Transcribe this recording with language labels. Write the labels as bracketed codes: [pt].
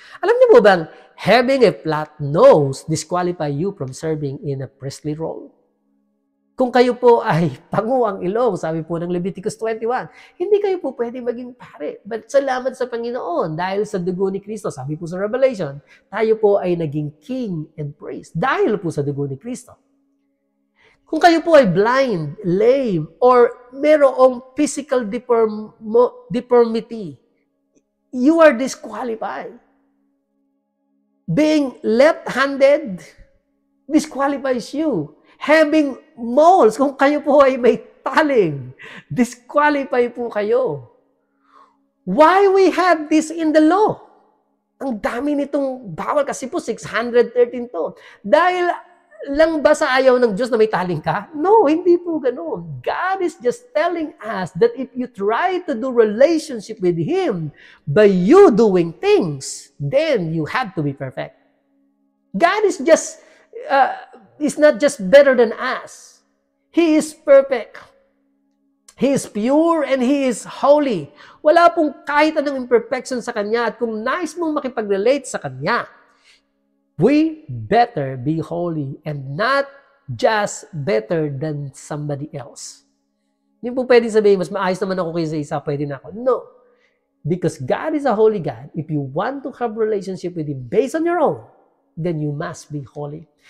[tl] Alam niyo po bang [en] having a flat nose disqualify you from serving in a priestly role? [tl] Kung kayo po ay pangu ang ilong, sabi po ng Leviticus 21, hindi kayo po pwede maging pare. But salamat sa Panginoon, dahil sa dugo ni Kristo, sabi po sa Revelation, tayo po ay naging [en] king and priest [tl] dahil po sa dugo ni Kristo. Kung kayo po ay [en] blind, lame, or merong physical deformity, you are disqualified. Being left-handed disqualifies you. Having moles, [tl] kung kayo po ay may taling, disqualify po kayo. [en] Why we have this in the law? [tl] Ang dami nitong bawal kasi po 613 to. Dahil lang ba sa ayaw ng Diyos na may taling ka? No, hindi po ganoon. [en] God is just telling us that if you try to do relationship with Him by you doing things, then you have to be perfect. God is just is not just better than us. He is perfect. He is pure and He is holy. [tl] Wala pong kahit anong imperfection sa Kanya. At kung nais mong makipag-relate sa Kanya, [en] we better be holy and not just better than somebody else. [tl] Hindi po pwede sabihin, mas maayos naman ako kaysa isa, pwede na ako. [en] No. Because God is a holy God. If you want to have relationship with Him based on your own, then you must be holy.